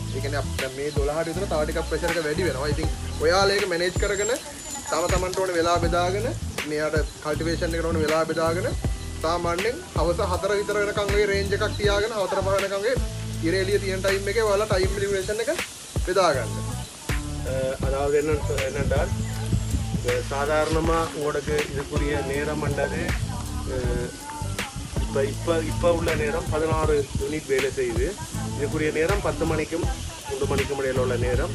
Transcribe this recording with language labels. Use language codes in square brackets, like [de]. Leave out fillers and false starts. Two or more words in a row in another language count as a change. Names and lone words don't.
[si] ඒ කියන්නේ දැන් මේ 12ට විතර තව ටිකක් ප්‍රෙෂර් එක වැඩි වෙනවා. ඉතින් ඔයාලා ඒක මැනේජ් කරගෙන තමන්ට ඕනේ වෙලා බෙදාගෙන මෙයාට කල්ටිවේෂන් එකට ඕනේ වෙලා බෙදාගෙන සාමාන්‍යයෙන් හවස 4 විතර වෙනකන් ඔය රේන්ජ් එකක් තියාගෙන 4 5 වෙනකන් ඔය ඉර එළිය තියෙන ටයිම් එකේ ඔයාලා [en] time duration [si] එක බෙදා ගන්න. [ta] அதாவது என்னென்றால் சாதாரணமாக உங்களுக்கு இதுக்குரிய நேரம் என்றது இப்போ உள்ள நேரம் 16 யூனிட் வேலை செய்யுது. இதுக்குரிய நேரம் 10 மணிக்கும் 3 மணிக்கும் இடையில உள்ள நேரம்.